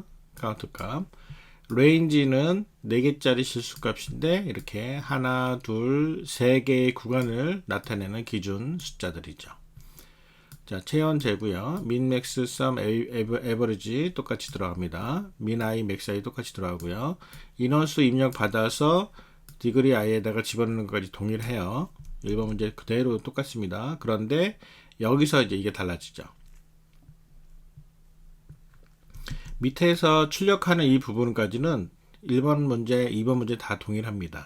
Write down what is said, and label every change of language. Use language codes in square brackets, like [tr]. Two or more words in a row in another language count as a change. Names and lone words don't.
[ko] count 값. range는 4개짜리 실수값인데 이렇게 하나, 둘, 3개의 구간을 나타내는 기준 숫자들이죠. 자, 체온 재고요. [en] min, max, sum, average [ko] 똑같이 들어갑니다. [en] min, i, max, i [ko] 똑같이 들어가고요. 인원수 입력 받아서 디그리 i에다가 집어넣는 것까지 동일해요. 1번 문제 그대로 똑같습니다. 그런데 여기서 이제 이게 달라지죠. 밑에서 출력하는 이 부분까지는 1번 문제, 2번 문제 다 동일합니다.